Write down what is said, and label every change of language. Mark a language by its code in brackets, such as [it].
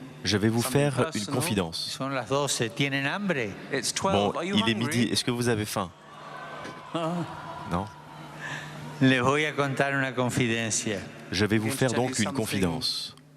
[fr] Je vais vous faire une confidence. [es] Son las 12. ¿Tienen hambre? [fr] Bon, il est midi. Est-ce que vous avez faim? Non. [es] Les voy a contar una confidencia. [fr] Je vais vous faire donc une confidence.